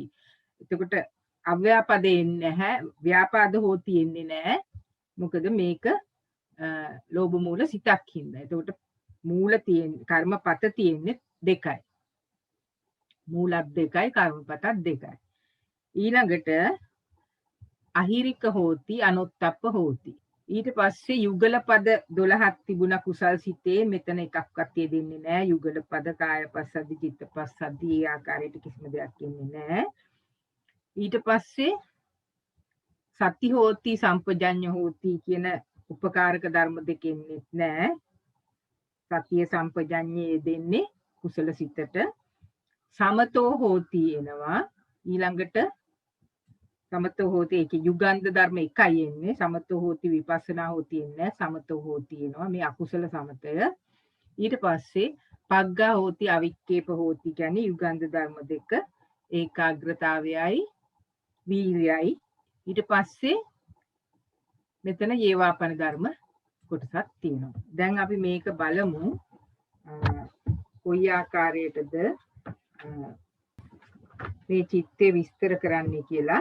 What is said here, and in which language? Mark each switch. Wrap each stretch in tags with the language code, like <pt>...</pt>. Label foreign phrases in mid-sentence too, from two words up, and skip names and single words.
<si>එතකොට අව්‍යාපාදේ එන්නේ නැහැ,</si> <pi>ව්‍යාපාද හෝති</pi> <si>එන්නේ නැහැ. මොකද මේක ලෝභ මූල සිතක් හින්දා. එතකොට මූල තියෙන්නේ කර්මපත තියෙන්නේ 2යි. මූලත් 2යි, කර්මපතත් 2යි.</si> <pi>ඊළඟට අහිරික හෝති, අනුත්තප්ප හෝති.</pi> <si>ඊට පස්සේ යුගල පද 12ක් තිබුණා කුසල් සිතේ. මෙතන එකක්වත් දෙන්නේ නැහැ. යුගල පද කායපස්සද්ධි, චිත්තපස්සද්ධි ඒ ආකාරයට කිසිම දෙයක් ඉන්නේ නැහැ. ඊට පස්සේ</si> <pi>සති හෝති, සම්පජඤ්ඤ හෝති</pi> <si>කියන උපකාරක ධර්ම දෙකෙන්නේ නැහැ. සතිය සම්පජඤ්ඤයේ දෙන්නේ කුසල සිතට.</si> <pi>සමතෝ හෝති එනවා.</pi> <si>ඊළඟට</si> <pi>සමතෝ හෝති</pi> <si>ඒකේ යුගන්ධ ධර්ම එකයි එන්නේ.</si> <pi>සමතෝ හෝති, විපස්සනා හෝති එන්නේ. සමතෝ හෝති එනවා.</pi> <si>මේ අකුසල සමතය. ඊට පස්සේ</si> <pi>පග්ගා හෝති, අවික්කේප හෝති</pi> <si>කියන්නේ යුගන්ධ ධර්ම දෙක. ඒකාග්‍රතාවයයි වීර්යයි. ඊට පස්සේ මෙතන යේවාපන ධර්ම කොටසක් තියෙනවා. දැන් අපි මේක බලමු කොයි ආකාරයටද මේ චිත්තේ විස්තර කරන්නේ කියලා.</si>